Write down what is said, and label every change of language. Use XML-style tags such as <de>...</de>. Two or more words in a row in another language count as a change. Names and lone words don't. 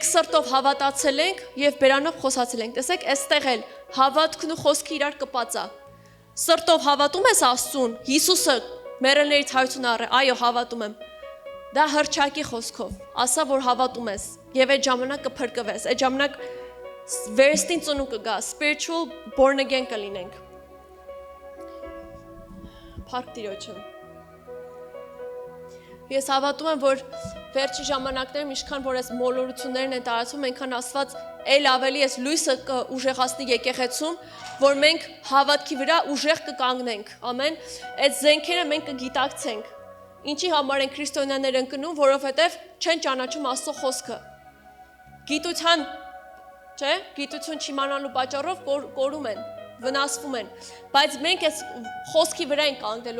<hy>սրտով հավատացել ենք եւ բերանով խոսացել ենք։ Տեսեք, այստեղ էլ հավատքն ու խոսքը իրար կպած է։ Սրտով հավատում ես Աստծուն, Հիսուսը մեռելներից հարություն առե, այո, հավատում եմ։ Դա հրճակի խոսքով, ասա որ հավատում ես եւ այդ ժամանակ կփրկվես, այդ ժամանակ վերստին ծնունդ կգա,</hy> <en>spiritual born again</en> <hy>կլինենք։ Փառք Տիրոջը։ Ես հավատում եմ, որ վերջի ժամանակներում ինչքան որ այս մոլորություններն են տարածվում, այնքան Աստված ել ավելի այս լույսը կուժեղացնի եկեղեցում, որ մենք հավատքի վրա ուժեղ կկանգնենք։ Ամեն։ Այդ զենքերը մենք կգիտակցենք։ Ինչի համար են քրիստոնյաները ընկնում, որովհետև չեն ճանաչում Աստծո խոսքը։ Գիտության, չէ՞, գիտություն չիմանալու պատճառով կորում են, վնասվում են, բայց մենք այս խոսքի վրա ենք կանգնելու,</hy>